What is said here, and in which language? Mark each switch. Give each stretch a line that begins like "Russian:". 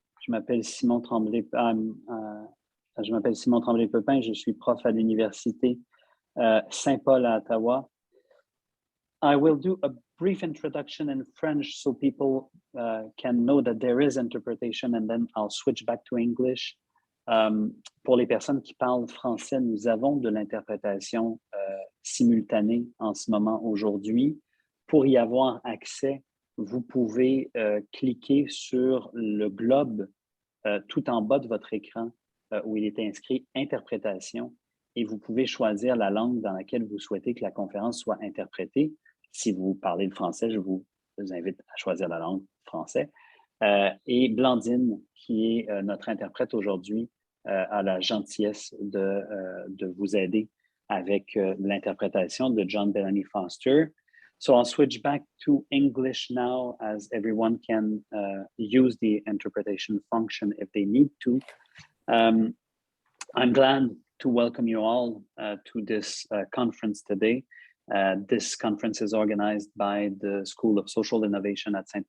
French: Je m'appelle Simon Tremblay-Pepin, je suis prof à l'université Saint-Paul à Ottawa.
English: I will do a brief introduction in French so people can know that there is interpretation, and then I'll switch back to English.
French: Pour les personnes qui parlent français, nous avons de l'interprétation simultanée en ce moment aujourd'hui. Pour y avoir accès, vous pouvez cliquer sur le globe tout en bas de votre écran où il est inscrit interprétation, et vous pouvez choisir la langue dans laquelle vous souhaitez que la conférence soit interprétée. Si vous parlez le français, je vous invite à choisir la langue français. Et Blandine, qui est notre interprète aujourd'hui, a la gentillesse de vous aider avec l'interprétation de John Bellamy Foster.
English: So I'll switch back to English now, as everyone can use the interpretation function if they need to. I'm glad to welcome you all to this conference today. This conference is organized by the School of Social Innovation at St.